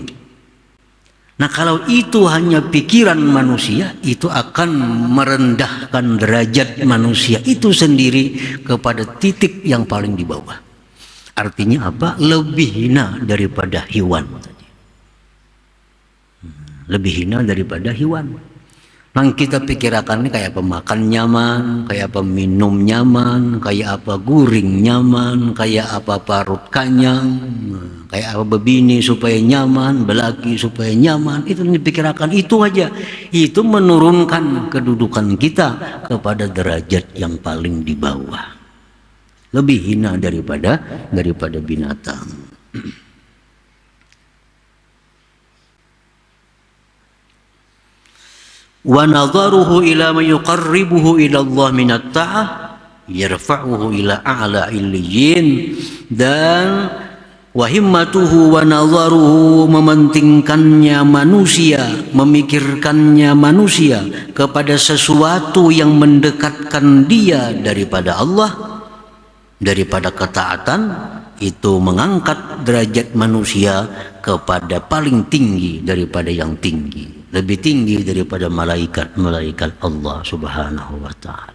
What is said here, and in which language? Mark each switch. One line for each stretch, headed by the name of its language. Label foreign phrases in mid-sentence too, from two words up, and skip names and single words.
Indonesian: Nah kalau itu hanya pikiran manusia, itu akan merendahkan derajat manusia itu sendiri kepada titik yang paling di bawah. Artinya apa? Lebih hina daripada hewan. Lebih hina daripada hewan. Yang kita pikirkan ini kayak apa?
Banjar: Makan nyaman, kayak apa minum nyaman, kayak apa guring nyaman, kayak apa parut kenyang, kayak apa bebini supaya nyaman, belaki supaya nyaman.
Indonesian: Itu yang dipikirkan, itu aja. Itu menurunkan kedudukan kita kepada derajat yang paling di bawah. Lebih hina daripada binatang.
Arabic: ونظره إلى ما يقربه إلى الله من الطاعة يرفعه إلى أعلى عليين.
Indonesian: Dan
Arabic: وهمته ونظره,
Indonesian: mementingkannya manusia, memikirkannya manusia kepada sesuatu yang mendekatkan dia daripada Allah, daripada ketaatan, itu mengangkat derajat manusia kepada paling tinggi daripada yang tinggi, lebih tinggi daripada malaikat-malaikat Allah
Arabic: سبحانه وتعالى.